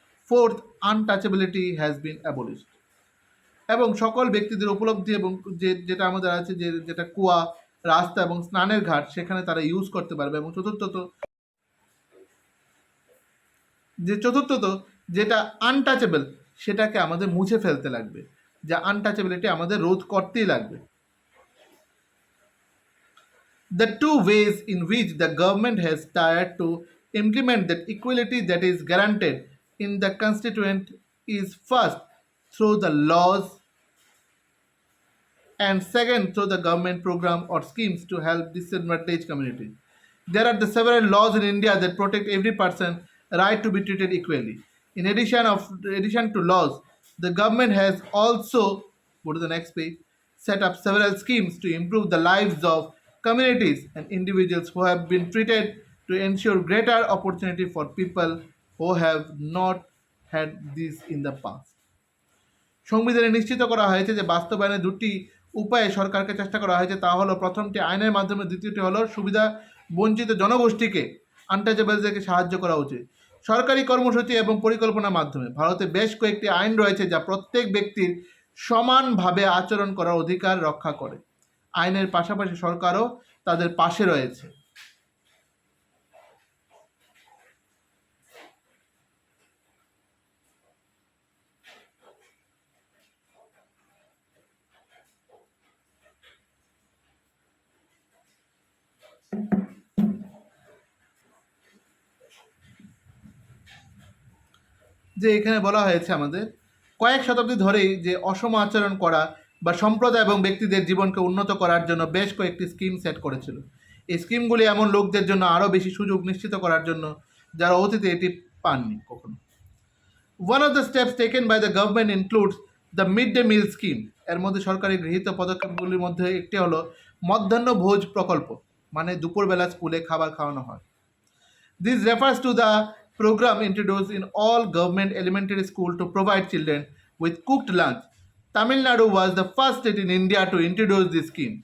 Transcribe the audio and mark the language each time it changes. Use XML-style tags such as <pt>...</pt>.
<en>Fourth, untouchability has been abolished.</en> <bn>এবং সকল ব্যক্তিদের উপলব্ধি এবং যেটা আমাদের আছে, যেটা কুয়া, রাস্তা এবং স্নানের ঘাট, সেখানে তারা ইউজ করতে পারবে। এবং চতুর্থত যেটা আনটাচেবল, সেটাকে আমাদের মুছে ফেলতে লাগবে, যা আনটাচেবিলিটি আমাদের রোধ করতেই লাগবে।</bn> <en>The two ways in which the government has tried to implement that equality that is guaranteed in the constituent is first through the laws and second through the government program or schemes to help disadvantaged community. There are the several laws in India that protect every person right to be treated equally. In addition to laws, the government has also, go to the next page, set up several schemes to improve the lives of communities and individuals who have been treated to ensure greater opportunity for people who have not had this in the past.</en> <bn>সংবিধানে নিশ্চিত করা হয়েছে যে বাস্তবায়নে দুটি উপায়ে সরকারকে চেষ্টা করা হয়েছে, তা হলো প্রথমটি আইনের মাধ্যমে, দ্বিতীয়টি হলো সুবিধা বঞ্চিত জনগোষ্ঠীকে আনটাচেবলদেরকে সাহায্য করা উচিত সরকারি কর্মসূচি এবং পরিকল্পনার মাধ্যমে। ভারতে বেশ কয়েকটি আইন রয়েছে যা প্রত্যেক ব্যক্তির সমানভাবে আচরণ করার অধিকার রক্ষা করে। আইনের পাশাপাশি সরকারও তাদের পাশে রয়েছে। যে এখানে বলা হয়েছে আমাদের কয়েক শতাব্দী ধরেই যে অসম আচরণ করা বা সম্প্রদায় এবং ব্যক্তিদের জীবনকে উন্নত করার জন্য বেশ কয়েকটি স্কিম সেট করেছিল। এই স্কিমগুলি এমন লোকদের জন্য আরও বেশি সুযোগ নিশ্চিত করার জন্য যারা অতীতে এটি পাননি কখনো।</bn> <en>One of the steps taken by the government includes the mid-day meal scheme.</en> <bn>এর মধ্যে সরকারি গৃহীত পদক্ষেপগুলির মধ্যে একটি হলো মধ্যাহ্ন ভোজ প্রকল্প, মানে দুপুরবেলা স্কুলে খাবার খাওয়ানো হয়।</bn> <en>This refers to the program introduced in all government elementary school to provide children with cooked lunch. Tamil Nadu was the first state in India to introduce this scheme.</en>